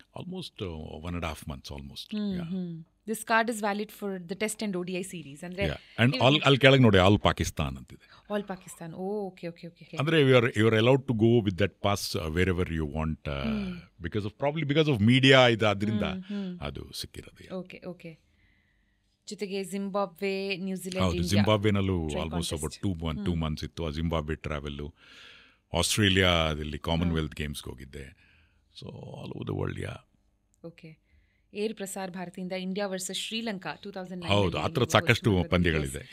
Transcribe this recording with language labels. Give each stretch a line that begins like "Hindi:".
English: Almost 1.5 months almost. This card is valid for the Test and ODI series.
Kannada: ಅಂದ್ರೆ and all ಕೆಳಗೆ ನೋಡಿ all Pakistan ಅಂತಿದೆ.
English: All Pakistan. Okay. ಅಂದ್ರೆ you are allowed to go with that pass wherever you want because of media
Kannada: ಇದು, ಅದರಿಂದ ಅದು ಸಿಕ್ಕಿರೋದು. Okay. ಜೊತೆಗೆ ಜಿಂಬಾಬ್ವೆ, ನ್ಯೂಜಿಲೆಂಡ್, ಹೌದು, ಜಿಂಬಾಬ್ವೆನಲ್ಲೂ
English: almost about 2 months
Kannada: ಇತ್ತು. ಆ ಜಿಂಬಾಬ್ವೆ ಟ್ರಾವೆಲ್ಲು. ಆಸ್ಟ್ರೇಲಿಯಾದಲ್ಲಿ ಕಾಮನ್ವೆಲ್ತ್ ಗೇಮ್ಸ್ಗೆ ಹೋಗಿದ್ದೆ.
English: So all over the world. Okay.
Kannada: Air Prasar ಭಾರತಿಯಿಂದ India versus Sri Lanka 2009. ಹೌದು, ಆ ಥರ ಸಾಕಷ್ಟು ಪಂದ್ಯಗಳಿದೆ.